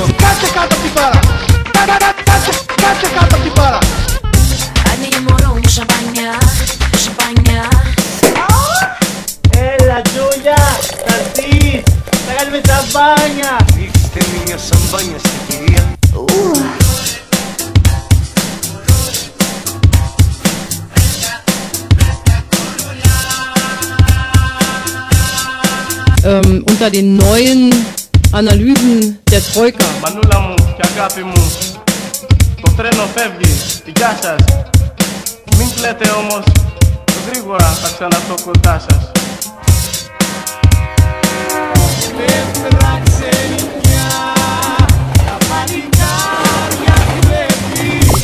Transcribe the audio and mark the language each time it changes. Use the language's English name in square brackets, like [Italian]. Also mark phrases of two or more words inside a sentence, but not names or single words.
[Greek] Κάτσε κάτω απ' την μπάρα. Κάτσε κάτω απ' την μπάρα. Ανοίγει μωρό μου σαμπάνια, σαμπάνια. Έλα Τζούλια, θα έρθεις, θα κάνουμε τσαμπάνια. Ρίξτε μια σαμπάνια στην κυρία. [German] Unter den neuen Analysen der Troika. [Greek] Μανούλα μου και αγάπη μου, το τρένο φεύγει, γεια σας. Μην κλαίτε όμως, γρήγορα θα ξαναρθώ κοντά σας. Δεύτερα ξενικιά, τα παλικάρια βλέπεις.